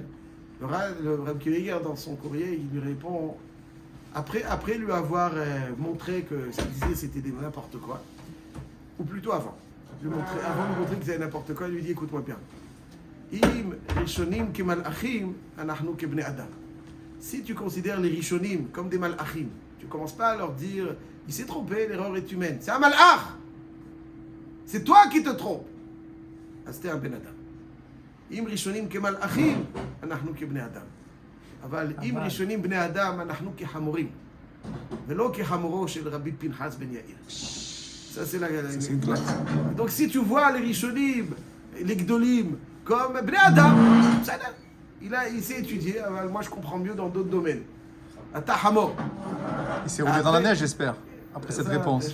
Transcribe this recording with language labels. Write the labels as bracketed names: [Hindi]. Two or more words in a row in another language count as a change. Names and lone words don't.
[French] Le Reb Kiva, dans son courrier, il lui répond, après lui avoir montré que ce qu'il disait c'était n'importe quoi, ou plutôt avant de lui montrer que c'était n'importe quoi, il lui dit, écoute-moi bien. Si tu considères les Rishonim comme des malachim, tu ne commences pas à leur dire, il s'est trompé, l'erreur est humaine. C'est un malach. C'est toi qui te trompes. C'était un [Hebrew] בן אדם. אם ראשונים כמלאכים, אנחנו כבני אדם. אבל אם ראשונים בני אדם, אנחנו כחמורים. ולא כחמורו של רבי פנחס בן יאיר. [French] Ça, c'est la... Donc, si tu vois les rishonim, les gdolim, comme [Hebrew] בני אדם, [French] il s'est étudié. Moi, je comprends mieux dans d'autres domaines. [Hebrew] אתה חמור. [French] Il s'est roulé dans la neige, j'espère. Après cette réponse.